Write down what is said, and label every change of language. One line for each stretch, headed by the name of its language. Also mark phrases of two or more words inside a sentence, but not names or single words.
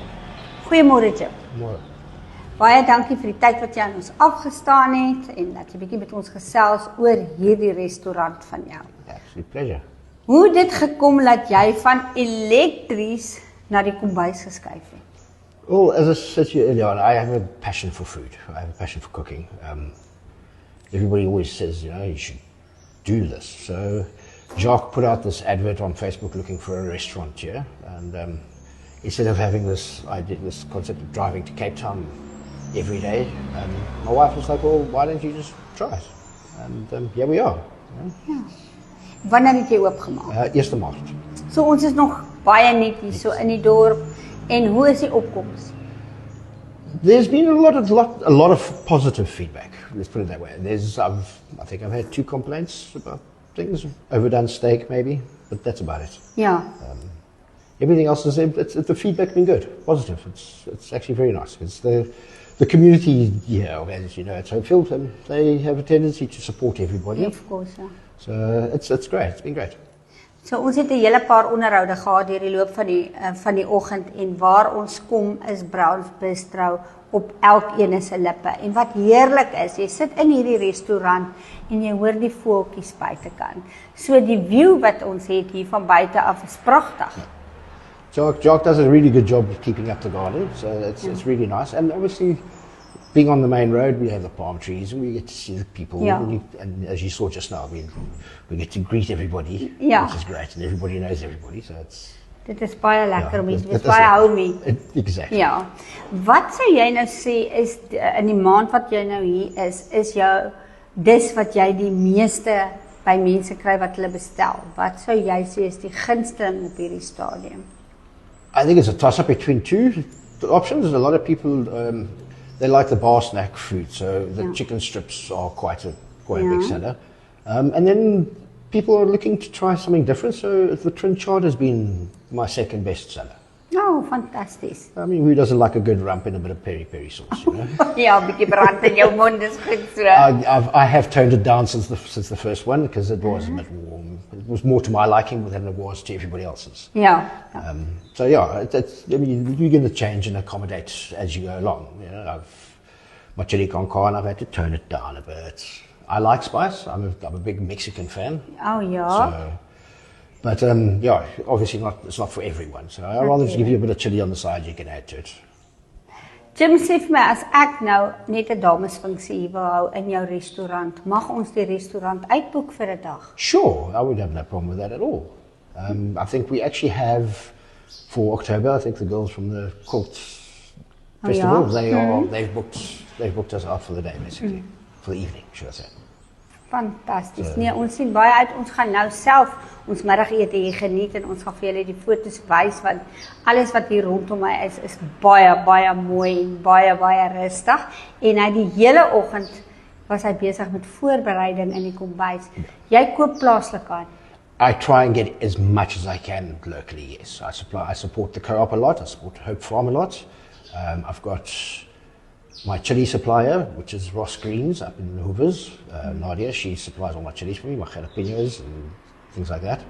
Afrikaans: Goeiemôre Jim. Môre. Baie dankie vir die tyd wat jy aan ons afgestaan het en dat jy bietjie met ons gesels oor hierdie restaurant van jou.
English: Absolute pleasure.
Afrikaans: Hoe het dit gekom dat jy van elektries na die kombuis geskuif het?
English: Well, as I said to you earlier on, I have a passion for food. I have a passion for cooking. Everybody always says, you should do this. So Jacques put out this advert on Facebook looking for a restaurant here. And instead of having this concept of driving to Cape Town every day, my wife was like, well, why don't you just try it? And here we are.
Afrikaans: Ja. Wanneer het jy oopgemaak? 1 Maart. So ons is nog baie net hier so in die dorp. En hoe is die opkoms?
English: There's been a lot of positive feedback. Let's put it that way. I think I've had 2 complaints about things, overdone steak maybe, but that's about it.
Afrikaans: Ja.
English: Everything else is the feedback's been good, positive. It's actually very nice. It's the community here, as you know, at Hopefield, they have a tendency to support everybody. Of course, ja. So it's great. It's been great.
Afrikaans: So ons het 'n hele paar onderhoude gehad deur die loop van die oggend en waar ons kom is Browns Bistro op elkeen se lippe. En wat heerlik is, jy sit in hierdie restaurant en jy hoor die voeltjies buitekant. So die view wat ons het hier van buite af is pragtig.
English: Jacques does a really good job of keeping up the garden, so it's really nice. And obviously, being on the main road, we have the palm trees and we get to see the people. Yeah. And as you saw just now, we get to greet everybody, Yeah. which is great. And everybody knows everybody, so it's...
Afrikaans: Dit is baie lekker om hier, dit is is baie lekker.
English: homey. Exactly.
Afrikaans: Ja. Wat sou jy nou sê is in die maand wat jy nou hier is jou dis wat jy die meeste by mense kry wat hulle bestel? Wat sou jy sê is die gunsteling op hierdie stadium?
English: I think it's a toss-up between 2 options. A lot of people, they like the bar snack food, so the chicken strips are quite a big seller. And then people are looking to try something different, so the Trinchard has been my second best seller.
Afrikaans: Oh, fantasties.
English: I mean, who doesn't like a good rump and a bit of peri-peri sauce, you know?
Afrikaans: Ja, 'n bietjie brand in jou mond is goed so.
English: I have toned it down since the first one because it was a bit warm. It was more to my liking than it was to everybody else's.
Afrikaans: Ja.
English: So yeah, you're going to change and accommodate as you go along. You know, my chili con carne, I've had to tone it down a bit. I like spice. I'm a big Mexican fan.
Afrikaans: Oh ja.
English: So, but yeah, obviously it's not for everyone. So I'd rather just give you a bit of chili on the side you can add to it.
Afrikaans: Jim sê vir my as ek nou net 'n damesfunksie hier wil hou in jou restaurant, mag ons die restaurant uitboek vir 'n dag?
English: Sure, I would have no problem with that at all. I think we actually have for October. I think the girls from the Quilt Festival they've booked us out for the day basically, for the evening, should I say.
Afrikaans: Fantasties. Nee, ons sien baie uit. Ons gaan nou self ons middagete hier geniet en ons gaan vir julle die foto's wys want alles wat hier rondom my is baie mooi en baie rustig. En hy die hele oggend was hy besig met voorbereiding in die kombuis. Jy koop plaaslik aan.
English: I try and get as much as I can locally, yes. I support the co-op a lot, I support Hope Farm a lot. I've got my chili supplier, which is Ross Greens up in Hoovers. Nadia, she supplies all my chilies for me, my jalapenos and things like that.